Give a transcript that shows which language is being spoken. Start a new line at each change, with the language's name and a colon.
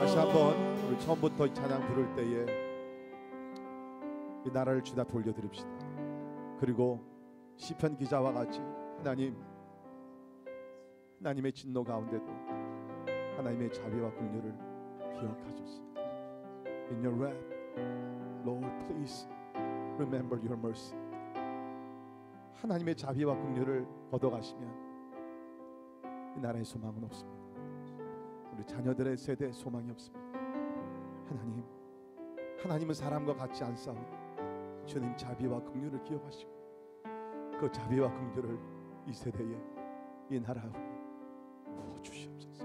Korean: 다시 한번 우리 처음부터 이 찬양 부를 때에 이 나라를 주다 돌려드립시다. 그리고 시편 기자와 같이 하나님의 진노 가운데도 하나님의 자비와 긍휼을 기억하소서.
English: In your wrath, Lord, please remember your mercy.
Korean: 하나님의 자비와 긍휼을 걷어가시면 이 나라의 소망은 없습니다. 우리 자녀들의 세대에 소망이 없습니다. 하나님은 사람과 같지 않사오니 주님 자비와 긍휼을 기억하시고 그 자비와 긍휼을 이 세대에, 이 나라에 부어 주시옵소서.